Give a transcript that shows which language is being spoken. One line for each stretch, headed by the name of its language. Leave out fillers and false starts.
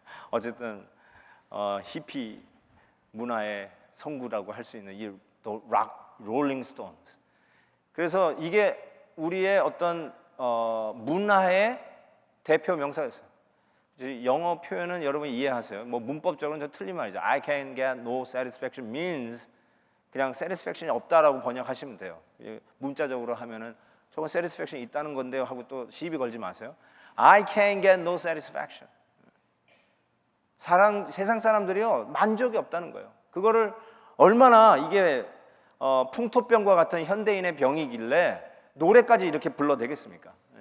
Korean: 어쨌든 히피 문화의 성구라고 할 수 있는 이 락 롤링스톤. 그래서 이게 우리의 어떤 문화의 대표 명사였어요. 영어 표현은 여러분 이해하세요. 뭐 문법적으로는 좀 틀린 말이죠.
English: I can get no satisfaction means
Korean: 그냥 satisfaction이 없다라고 번역하시면 돼요. 문자적으로 하면은 저건 satisfaction 있다는 건데요 하고 또 시비 걸지 마세요.
English: I can get no satisfaction.
Korean: 세상 사람들이요 만족이 없다는 거예요. 그거를 얼마나 이게 풍토병과 같은 현대인의 병이길래 노래까지 이렇게 불러대겠습니까?